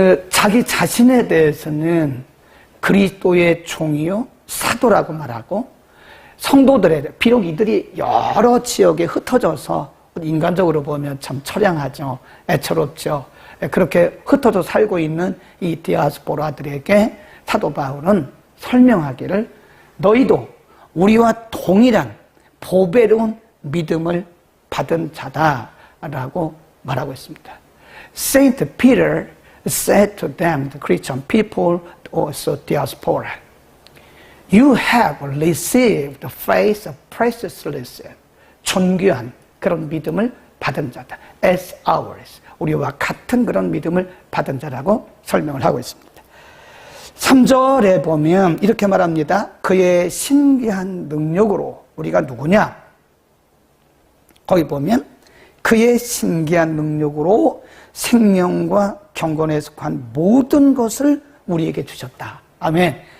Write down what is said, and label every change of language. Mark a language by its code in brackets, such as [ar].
[ko] 자기 자신에 대해서는 그리스도의 종이요 사도라고 말하고 성도들에 비록 이들이 여러 지역에 흩어져서 인간적으로 보면 참 처량하죠. 애처롭죠. 그렇게 흩어져 살고 있는 이 디아스포라들에게 사도 바울은 설명하기를 너희도 우리와 동일한 보배로운 믿음을 받은 자다라고 말하고 있습니다. [en] Saint Peter said to them, the Christian people, also diaspora, you have received the faith of priceless, [ko] 존귀한 그런 믿음을 받은 자다. [en] As ours. [ko] 우리와 같은 그런 믿음을 받은 자라고 설명을 하고 있습니다. 3절에 보면 이렇게 말합니다. 그의 신기한 능력으로 우리가 누구냐? 거기 보면 그의 신기한 능력으로 생명과 경건에 속한 모든 것을 우리에게 주셨다. 아멘.